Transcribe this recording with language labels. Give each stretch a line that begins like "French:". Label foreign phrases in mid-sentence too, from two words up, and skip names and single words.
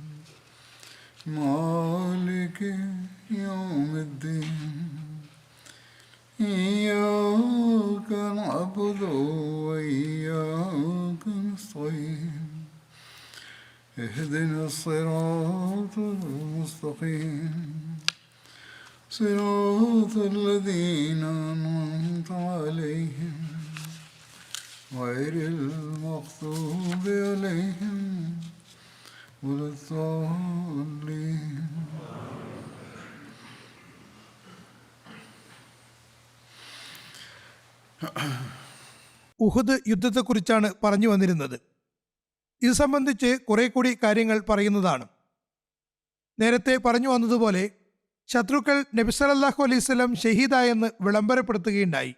Arabic: مالك يوم الدين إياك نعبد وإياك نستعين اهدنا الصراط المستقيم صراط الذين أنعمت عليهم غير المغضوب عليهم ولا الضالين.
Malayalam: ഉഹുദ് യുദ്ധത്തെക്കുറിച്ചാണ് പറഞ്ഞു വന്നിരുന്നത്. ഇത് സംബന്ധിച്ച് കുറെ കൂടി കാര്യങ്ങൾ പറയുന്നതാണ്. നേരത്തെ പറഞ്ഞു വന്നതുപോലെ ശത്രുക്കൾ നബി
Arabic: صلى الله عليه وسلم
Malayalam: ഷഹീദായെന്ന് വിളംബരപ്പെടുത്തുകയുണ്ടായി.